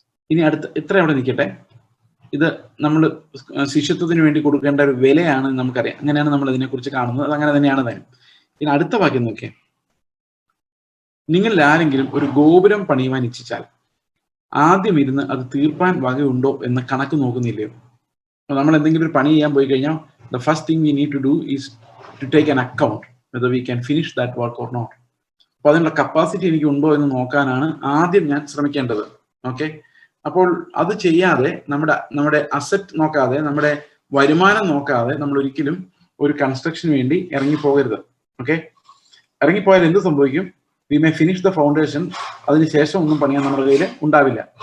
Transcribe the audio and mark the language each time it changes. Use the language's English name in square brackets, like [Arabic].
[Malayalam] ഇനി ഇത്ര അവിടെ നിൽക്കട്ടെ. ഇത് നമ്മൾ ശിഷ്യത്വത്തിന് വേണ്ടി കൊടുക്കേണ്ട ഒരു വിലയാണ് നമുക്കറിയാം. അങ്ങനെയാണ് നമ്മൾ ഇതിനെക്കുറിച്ച് കാണുന്നത്. അത് അങ്ങനെ തന്നെയാണ് തന്നെ. ഇനി അടുത്ത വാക്യം നോക്കിയേ. നിങ്ങളിൽ ആരെങ്കിലും ഒരു ഗോപുരം പണിയുവാൻ ഇച്ഛിച്ചാൽ ആദ്യം ഇരുന്ന് അത് തീർപ്പാൻ വകയുണ്ടോ എന്ന് കണക്ക് നോക്കുന്നില്ലയോ? നമ്മൾ എന്തെങ്കിലും ഒരു പണി ചെയ്യാൻ പോയി കഴിഞ്ഞാൽ [English] the first thing we need to do is to take an account whether we can finish that work or not. [Malayalam] അപ്പൊ അതിനുള്ള കപ്പാസിറ്റി എനിക്ക് ഉണ്ടോ എന്ന് നോക്കാനാണ് ആദ്യം ഞാൻ ശ്രമിക്കേണ്ടത്. ഓക്കെ, അപ്പോൾ അത് ചെയ്യാതെ നമ്മുടെ അസറ്റ് നോക്കാതെ, നമ്മുടെ വരുമാനം നോക്കാതെ നമ്മൾ ഒരിക്കലും ഒരു കൺസ്ട്രക്ഷന് വേണ്ടി ഇറങ്ങിപ്പോകരുത്. ഓക്കെ, ഇറങ്ങിപ്പോയാൽ എന്ത് സംഭവിക്കും? [English] we may finish the foundation, [Malayalam] അതിനുശേഷം ഒന്നും പണിയാൻ നമ്മുടെ കയ്യിൽ ഉണ്ടാവില്ല.